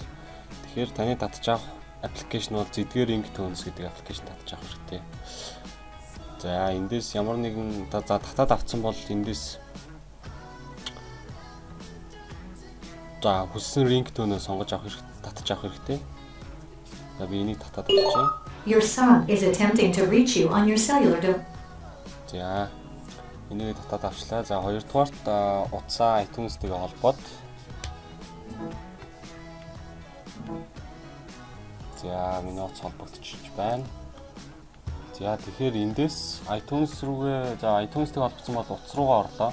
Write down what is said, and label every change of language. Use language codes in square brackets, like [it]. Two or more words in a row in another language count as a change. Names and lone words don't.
[mn] Тэгэхээр таны татж авах аппликейшн бол Zedger Ringtones гэдэг аппликейшн татж авах хэрэгтэй. За эндээс ямар нэгэн татаад авсан бол эндээс за хүссэн ringtone-ыг сонгож авах татж авах хэрэгтэй. За би энийг татаад авчихъя. [en] Your son is attempting to reach you on your cellular device. [mn] За энийг татаад авчлаа. За хоёрдугаарт утсаа iTunes-тэйгээ холбоод. За миний утас холбогдчихж байна. За тэгэхээр эндээс iTunes рүүгээ iTunes-тэйгээ холбосон бол утас руугаа орлоо.